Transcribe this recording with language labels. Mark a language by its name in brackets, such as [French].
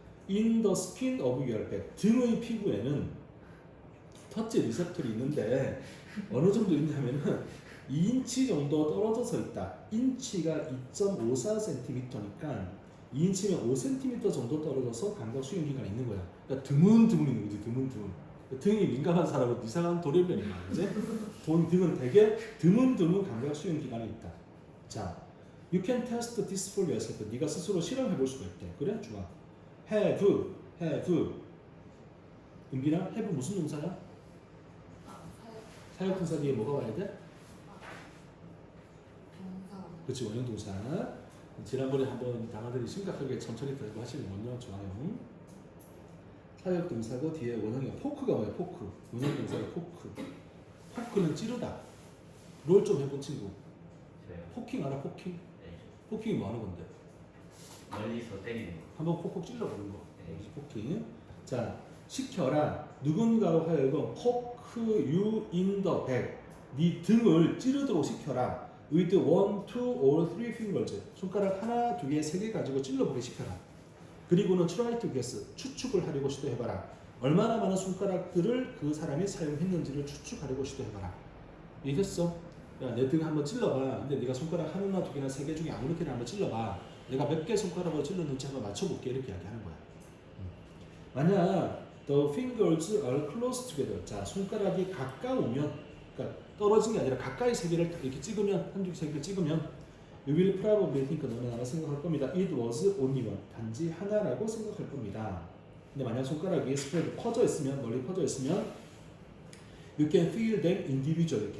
[English] In the skin of your back, [Korean] 등의 피부에는 터치 리셉터이 있는데 어느 정도 있냐면은 2인치 정도 떨어져서 있다. 인치가 2.54cm니까 2인치면 5cm 정도 떨어져서 감각 수용 기관이 있는 거야. 그러니까 드문드문 있는 거지. 드문드문. 등이 민감한 사람은 이상한 돌연변이 많지. 등은 되게 드문드문 감각 수용 기관이 있다. [English] 자, you can test this for yourself. [Korean] 네가 스스로 실험해 볼 수가 있대. 그래? 좋아. have. 은빈아, have 무슨 동사야? 사역 동사 뒤에 뭐가 와야 돼? 동사. 그렇지, 원형 동사. 지난번에 한번 당아들이 심각하게 천천히 들고 하시는군요. 좋아요. 사역 동사고 뒤에 원형이야. 포크가 뭐야? 포크. 원형 동사가 포크. 포크는 찌르다. 롤 좀 해본 친구. 저요. 포킹 알아? 포킹? 네. 포킹이 뭐 하는 건데? 멀리서 때리는 거. 한번 콕콕 찔러보는 거. 네. 포킹. 자, 시켜라. 누군가로 하여금 [English] poke you in the back. [Korean] 네 등을 찌르도록 시켜라. [English] with 1, 2, or 3 fingers. [Korean] 손가락 하나, 두 개, 세 개 가지고 찔러보게 시켜라. 그리고는 [English] try to guess. [Korean] 추측을 하려고 시도해봐라. 얼마나 많은 손가락들을 그 사람이 사용했는지를 추측하려고 시도해봐라. 이해됐어? 야, 내 등 한번 찔러봐. 근데 네가 손가락 하나, 두 개나 세 개 중에 아무렇게나 한번 찔러봐. 내가 몇 개 손가락으로 찔렀는지 한번 맞춰볼게. 이렇게 이야기하는 거야. 만약 [English] the fingers are close together. [Korean] 자, 손가락이 가까우면, 그러니까 떨어진 게 아니라 가까이 세 개를 이렇게 찍으면, 한두 세 개를 찍으면, [English] you will probably think, [Korean] 너는 아마 생각할 겁니다. [English] It was only one. [Korean] 단지 하나라고 생각할 겁니다. 근데 만약 손가락이 spread 퍼져 있으면, 멀리 퍼져 있으면, [English] you can feel them individually.